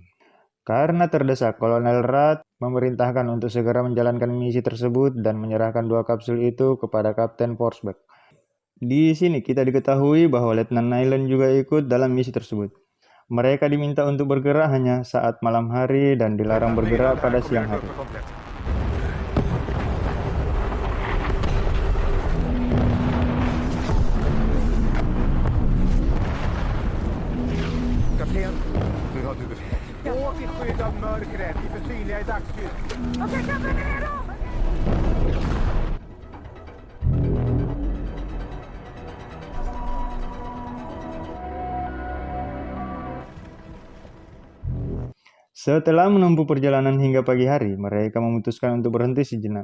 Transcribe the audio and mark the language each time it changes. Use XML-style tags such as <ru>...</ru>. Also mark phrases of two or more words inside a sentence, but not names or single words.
<id>Karena terdesak, Kolonel Rudd memerintahkan untuk segera menjalankan misi tersebut dan menyerahkan 2 kapsul itu kepada Kapten Forsberg. Di sini kita diketahui bahwa Letnan Nylon juga ikut dalam misi tersebut. Mereka diminta untuk bergerak hanya saat malam hari dan dilarang bergerak pada siang hari.</id> <sv>Kapten, nu har du befäl. Åk i skydd av mörkret, vi är synliga i dagsljus. Okej, kapten, är redo!</sv> <id>Setelah menempuh perjalanan hingga pagi hari, mereka memutuskan untuk berhenti sejenak.</id>